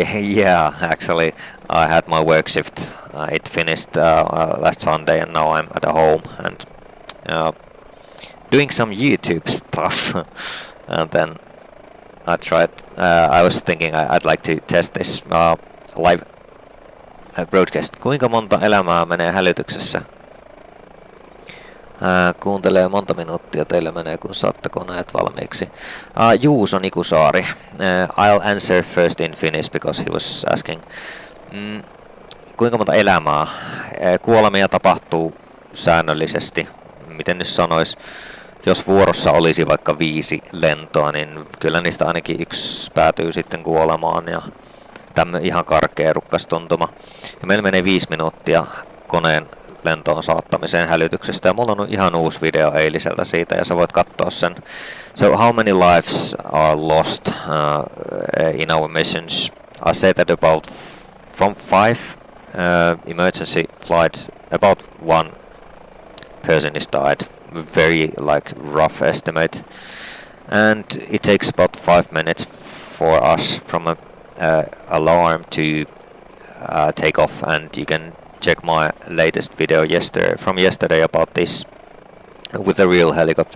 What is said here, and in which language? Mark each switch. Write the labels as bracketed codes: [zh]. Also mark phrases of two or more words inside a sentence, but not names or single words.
[en] Yeah, actually I had my work shift. It finished last Sunday and now I'm at home and doing some YouTube stuff. And then I tried, I was thinking I'd like to test this live broadcast. [fi] Kuinka monta elämää menee hälytyksessä? Kuuntelee monta minuuttia teillä menee, kun saatte koneet valmiiksi. Juuso Nikusaari. [en] I'll answer first in Finnish because he was asking. [fi] Kuinka monta elämää? Kuolemia tapahtuu säännöllisesti. Miten nyt sanois? Jos vuorossa olisi vaikka 5 lentoa, niin kyllä niistä ainakin 1 päätyy sitten kuolemaan. Ja tämmöinen ihan karkea rukkastuntuma. Ja meillä menee 5 minuuttia koneen lentoon saattamiseen hälytyksestä. Ja mulla on ihan uusi video eiliseltä siitä ja sä voit katsoa sen. [en] So how many lives are lost in our missions? I said that about from 5 emergency flights, about 1 person is died. Very like rough estimate. And it takes about 5 minutes for us from a alarm to take off, and you can check my latest video from yesterday about this with a real helicopter.